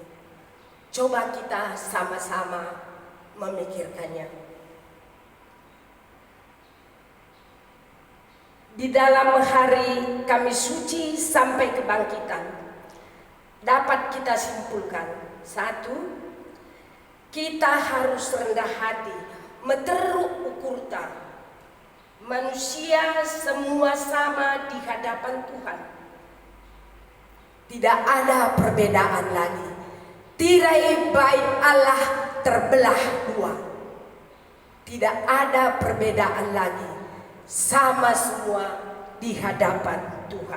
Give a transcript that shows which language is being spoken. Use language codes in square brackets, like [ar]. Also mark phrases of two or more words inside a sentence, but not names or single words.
[id] Coba kita sama-sama memikirkannya. Di dalam hari Kamis Suci sampai kebangkitan dapat kita simpulkan, satu, kita harus rendah hati, [btx] meteruk ukurta. [id] Manusia semua sama di hadapan Tuhan. Tidak ada perbedaan lagi. Tirai bait Allah terbelah dua. Tidak ada perbedaan lagi. Sama semua di hadapan Tuhan.